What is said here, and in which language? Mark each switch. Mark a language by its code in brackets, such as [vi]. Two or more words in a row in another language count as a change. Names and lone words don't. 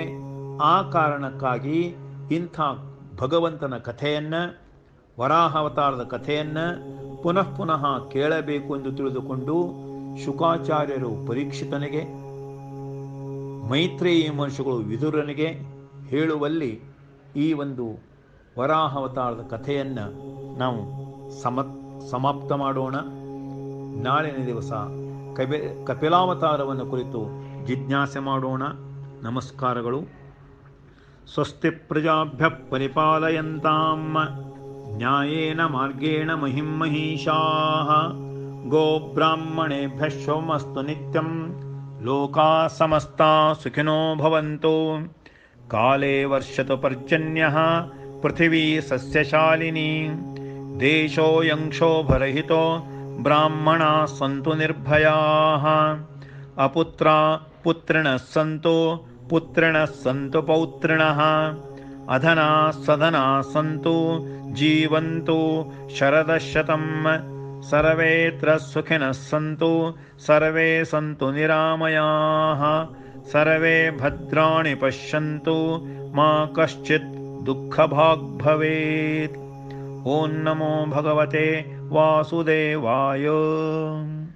[kn] ಆ ಕಾರಣಕ್ಕಾಗಿ ಇಂಥ ಭಗವಂತನ ಕಥೆಯನ್ನು, ವರಾಹಾವತಾರದ ಕಥೆಯನ್ನು ಪುನಃ ಪುನಃ ಕೇಳಬೇಕು ಎಂದು ತಿಳಿದುಕೊಂಡು ಶುಕಾಚಾರ್ಯರು ಪರೀಕ್ಷಿತನಿಗೆ, ಮೈತ್ರೇಯಿ ಮಹರ್ಷಿಗಳು ವಿದುರನಿಗೆ ಹೇಳುವಲ್ಲಿ ಈ ಒಂದು ವರಾಹಾವತಾರದ ಕಥೆಯನ್ನು ನಾವು ಸಮಾಪ್ತ ಮಾಡೋಣ. ನಾಳಿನ ದಿವಸ ಕಪಿಲಾವತಾರವನ್ನು ಕುರಿತು ಜಿಜ್ಞಾಸೆ ಮಾಡೋಣ. [sa] ನಮಸ್ಕಾರಗಳು. ಸ್ವಸ್ತಿ ಪ್ರಜಾಭ್ಯ ಪರಿಪಾಲಯಂತಾಂ ನ್ಯಾಯೇನ ಮಾರ್ಗೇಣ ಮಹಿಂ ಮಹಿಷಾಃ. ಗೋಬ್ರಾಹ್ಮಣೇಭ್ಯಃ ಶುಭಮಸ್ತು ನಿತ್ಯಂ. ಲೋಕಾಃ ಸಮಸ್ತಾಃ ಸುಖಿನೋ ಭವಂತು. ಕಾಲೇ ವರ್ಷತು ಪರ್ಜನ್ಯಃ ಪೃಥಿವೀ ಸಸ್ಯಶಾಲಿನಿ. ದೇಶೋऽಯಂ ಕ್ಷೋಭರಹಿತೋ ಬ್ರಾಹ್ಮಣಾಃ ಸಂತು ನಿರ್ಭಯಾಃ. ಅಪುತ್ರಾ ಪುತ್ರಿಣಃ ಸಂತು, ಪುತ್ರಿಣಃ ಸಂತು ಪೌತ್ರಿಣಃ. ಅಧನಾ ಸಧನಾ ಸಂತು, ಜೀವಂತು ಶರದಶತಂ. ಸರ್ವೇತ್ರ ಸುಖಿನಃ ಸಂತು, ಸರ್ವೇ ಸಂತು ನಿರಾಮಯಾಃ. ಸರ್ವೇ ಭದ್ರಾಣಿ ಪಶ್ಯಂತು, ಮಾ ಕಶ್ಚಿತ್ ದುಃಖಭಾಗ್ ಭವೇತ್. ಓಂ ನಮೋ ಭಗವತೆ ವಾಸುದೇವಾಯ.